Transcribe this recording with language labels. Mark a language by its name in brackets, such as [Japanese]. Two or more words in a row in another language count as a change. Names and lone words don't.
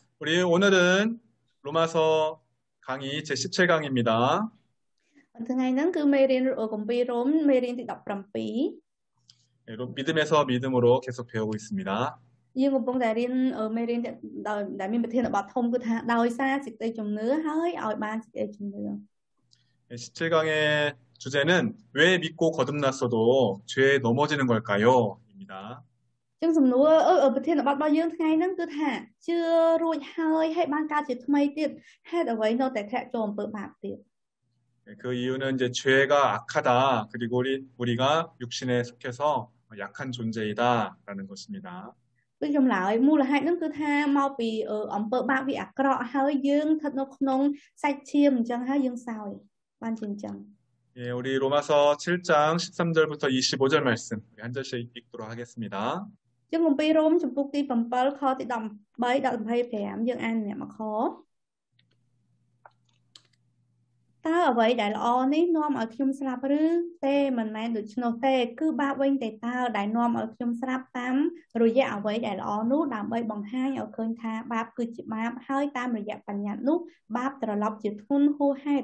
[Korean] 우리 오늘은 로마서 강의 제17강입니다. [Khmer] ថ្ងៃហ្នឹងគឺមេរៀនគម្ពីររ៉ូមមេរៀនទី17 [Korean] 믿음에서 믿음으로 계속 배우고 있습니다. [Khmer] យើងកំពុងតែរៀនមេរៀនដែលមានប្រធានបទធំគឺថាដោយសារសេចក្តីជំនឿហើយឲ្យបានសេចក្តីជំនឿ [Korean] 17강의 주제는 왜 믿고 거듭났어도 죄에 넘어지는 걸까요? 입니다. [Khmer] ចឹងសំណួរប្រធានបទរបស់យើងថ្ងៃហ្នឹងគឺថាជឿរួចហើយបានកើតជាថ្មីទៀតហេតុអ្វីនៅតែធ្លាក់ចូលអំពើបាបទៀត [Korean] 그 이유는 이제 죄가 악하다. 그리고 우리가 육신에 속해서 약한 존재이다라는 것입니다. [Khmer] គឺចម្លើយមូលហេតុហ្នឹងគឺថាមកពីអំពើបាបវាអាក្រក់ហើយយើងស្ថិតនៅក្នុងសាច់ឈាមអញ្ចឹងហើយយើងសោយបានជាអញ្ចឹង [Korean] 예, 우리 로마서 7장 13절부터 25절 말씀 한 절씩 읽도록 하겠습니다. [Khmer] ចឹងគម្ពីររ៉ូមចំពុកទី7ខទី13ដល់25យើងអានម្នាក់មួយខតើអ្វីដែលល្អនេះនាំឲ្យខ្ញុំស្លាប់ឬទេមិនមែនដូច្នោះទេគឺបាបវិញទេតើដែលនាំឲ្យខ្ញុំស្លាប់តាមរយៈអ្វីដែលល្អនោះដើម្បីបង្ហាញឲ្យឃើញថាបាបគឺជាបាបហើយតាមរយៈបញ្ញត្តិនោះបាបត្រឡប់ជាធ្ងន់ហួសហេតុ